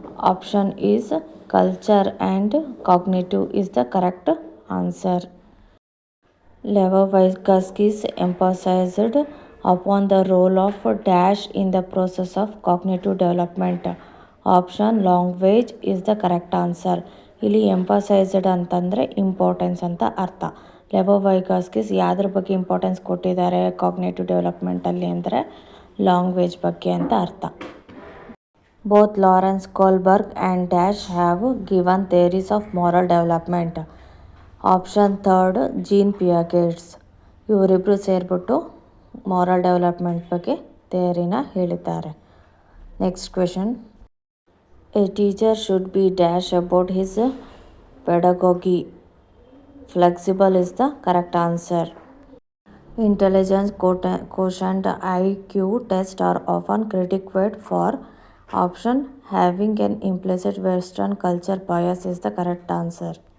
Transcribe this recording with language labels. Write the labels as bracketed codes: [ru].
[en] Option is culture and cognitive is the correct answer. Levo-Vygotsky emphasized upon the role of dash in the process of cognitive development. Option language is the correct answer. [kn] ಇಲ್ಲಿ emphasised ಅಂತಂದರೆ importance ಅಂತ ಅರ್ಥ. ಲೆವೋವೈಗಾಸ್ಕಿಸ್ ಯಾವುದ್ರ ಬಗ್ಗೆ importance ಕೊಟ್ಟಿದ್ದಾರೆ cognitive ಡೆವಲಪ್ಮೆಂಟಲ್ಲಿ ಅಂದರೆ language ಬಗ್ಗೆ ಅಂತ ಅರ್ಥ. Both Lawrence Kohlberg and dash have given theories of moral development. [en] option third [kn] gene ಪಿಯಾಗೆಟ್ಸ್. ಇವರಿಬ್ಬರು ಸೇರಿಬಿಟ್ಟು ಮಾರಲ್ ಡೆವಲಪ್ಮೆಂಟ್ ಬಗ್ಗೆ ಥೇರಿನ ಹೇಳಿದ್ದಾರೆ. [en] Next question. A teacher should be dash about his pedagogy. Flexible is the correct answer. Intelligence quotient IQ tests are often critiqued for. Option having an implicit Western culture bias is the correct answer.